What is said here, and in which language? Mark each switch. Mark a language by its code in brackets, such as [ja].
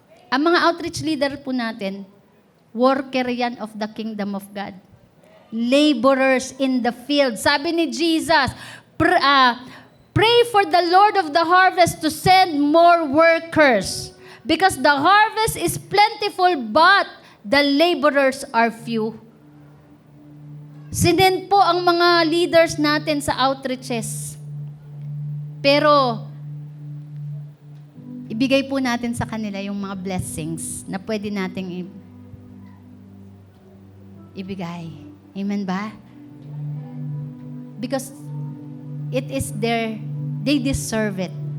[tl] Ang mga outreach leader po natin, worker yan [en] of the kingdom of God. Laborers in the field. [tl] Sabi ni Jesus, [en] pray for the Lord of the harvest to send more workers. Because the harvest is plentiful, but the laborers are few. [tl] Sinend po ang mga leaders natin sa outreaches. Pero, ibigay po natin sa kanila yung mga blessings na pwede nating ibigay. Amen ba? [en] Because it is they deserve it.